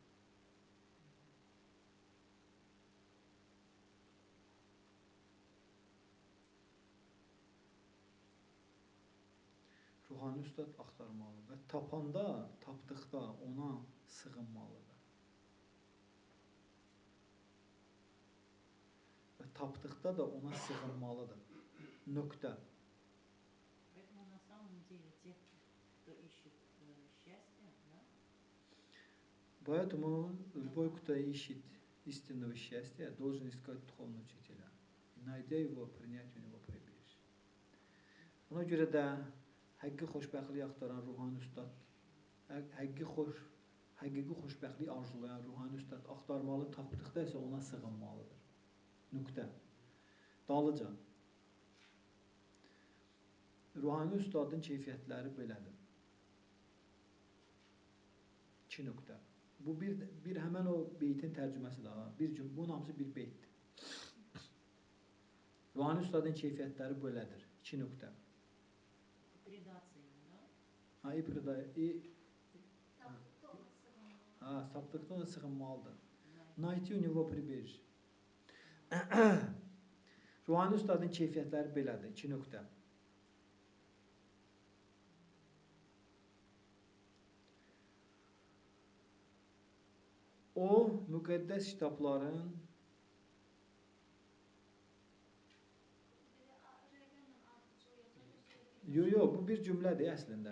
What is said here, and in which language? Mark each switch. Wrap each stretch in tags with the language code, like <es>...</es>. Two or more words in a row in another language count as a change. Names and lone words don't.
<az>Ruhani ustad axtarmalı və tapdıqda ona sığınmalıdır. Və tapdıqda da ona sığınmalıdır. Nöqtə.</az> <ru>Поэтому на самом деле те, кто ищет счастье, да? Поэтому любой, кто ищет истинного счастья, должен искать духовного учителя. Найдя его, принять у него прибежище.</ru> <az>Ona görə də həqiqi xoşbəxtliyi axtaran ruhani ustad, həqiqi xoşbəxtliyi arzulayan ruhani ustad axtarmalı, tapdıqda isə ona sığınmalıdır. Nöqtə. Dalıca. Ruhani ustadın keyfiyyətləri belədir. 2 nöqtə. Bu bir həmən o beytin tərcüməsidir. Bunun hamısı bir beytdir. Ruhani ustadın keyfiyyətləri belədir. 2 nöqtə.</az> <ru>Предаться ему, да?</ru> <az>Tapdıqda ona sığınmalı. Saflıqda ona sığınmalıdır.</az> <ru>Найти у него прибежище.</ru> <az>Ruhani ustadın keyfiyyətləri belədir. 2 nöqtə. O, müqəddəs kitabların bu bir cümlədir əslində.</az>